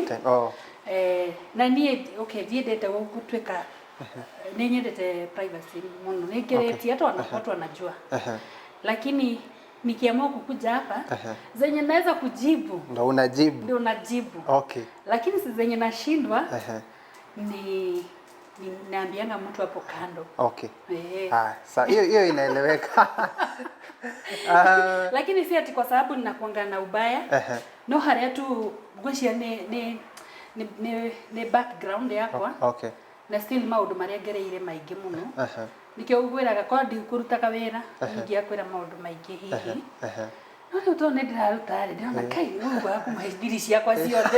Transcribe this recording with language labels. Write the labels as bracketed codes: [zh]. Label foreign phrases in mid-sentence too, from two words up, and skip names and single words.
[ki] Na nie okay ndiendete gutweka ninyendete privacy muno nikiretia [sw] watu wanajua lakini nikiamua kukuja hapa zenye naweza kujibu ndio unajibu [en] okay. [sw] Lakini si zenye nashindwa ni naambianga mtu hapo kando. Okay. Sasa hiyo inaeleweka. Lakini si ati kwa sababu ninakuanga na ubaya. [ki] No haria tu gwecia ni background yakwa. [en] Okay. [ki] Na still maundu maria ngereire maingi muno. Nikio ugwiraga kwa ndi kurutaga wira ingiakwira maundu maingi hihi. No riu to ne ndiraruta ri ndona kai mungu akumaithiri ciakwa ciothe.